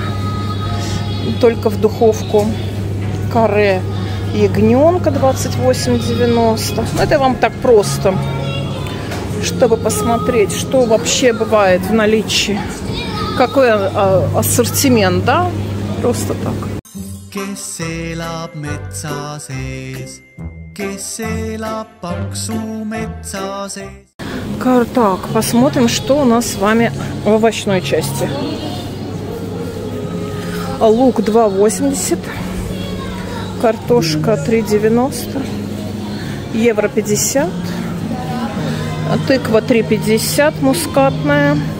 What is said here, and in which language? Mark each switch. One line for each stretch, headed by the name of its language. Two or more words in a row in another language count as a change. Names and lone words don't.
Russian: Только в духовку. Каре ягненка 28,90. Это вам так просто, чтобы посмотреть, что вообще бывает в наличии. Какой ассортимент, да? Просто так.
Estonian: Kes elab metsa sees, kes elab paksu metsa sees.
Russian: Так, посмотрим, что у нас с вами в овощной части. Лук 2,80. Картошка 3,90. Евро 50. Тыква 3,50 мускатная.